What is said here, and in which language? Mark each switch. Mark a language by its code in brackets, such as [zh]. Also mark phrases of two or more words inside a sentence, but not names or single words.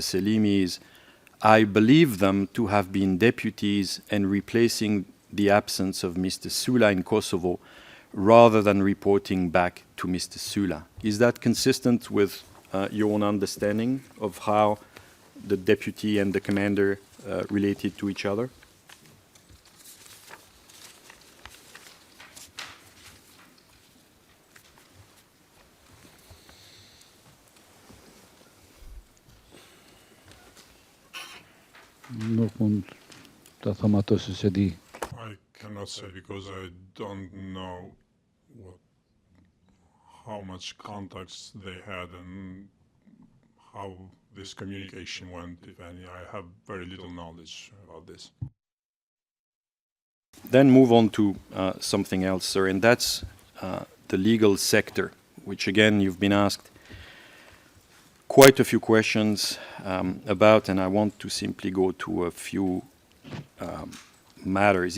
[en] Selimi, is, I believe them to have been deputies and replacing the absence of Mr. Sula in Kosovo rather than reporting back to Mr. Sula. Is that consistent with your own understanding of how the deputy and the commander related to each other? [sq] Nuk mund ta them ato se se di. [en] I cannot say because I don't know how much contacts they had and how this communication went, if any. I have very little knowledge about this. Then move on to something else, sir, and that's the legal sector, which again you've been asked quite a few questions about, and I want to simply go to a few matters.